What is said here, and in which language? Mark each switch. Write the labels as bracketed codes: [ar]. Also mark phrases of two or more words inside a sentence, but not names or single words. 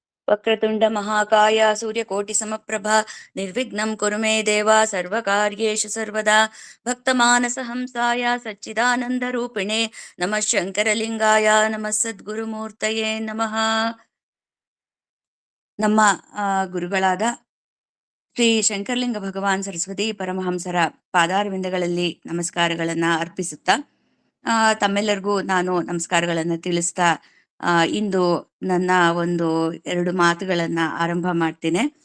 [sa] वक्रतुण्ड महाकाय सूर्यकोटि समप्रभा निर्विघ्नं कुरु मे देव सर्वकार्येषु सर्वदा भक्तमानस हंसाय सच्चिदानन्द रूपिणे नमः शंकरलिंगाय नमः सद्गुरुमूर्तये नमः. [kn] ನಮ್ಮ ಗುರುಗಳಾದ ಶ್ರೀ ಶಂಕರಲಿಂಗ ಭಗವಾನ್ ಸರಸ್ವತಿ ಪರಮಹಂಸರ ಪಾದಾರವಿಂದಗಳಲ್ಲಿ ನಮಸ್ಕಾರಗಳನ್ನ ಅರ್ಪಿಸುತ್ತಾ ತಮ್ಮೆಲ್ಲರಿಗೂ ನಾನು ನಮಸ್ಕಾರಗಳನ್ನ ತಿಳಿಸ್ತಾ ಇಂದು ನನ್ನ ಒಂದು 2 ಮಾತುಗಳನ್ನ ಆರಂಭ ಮಾಡ್ತೇನೆ.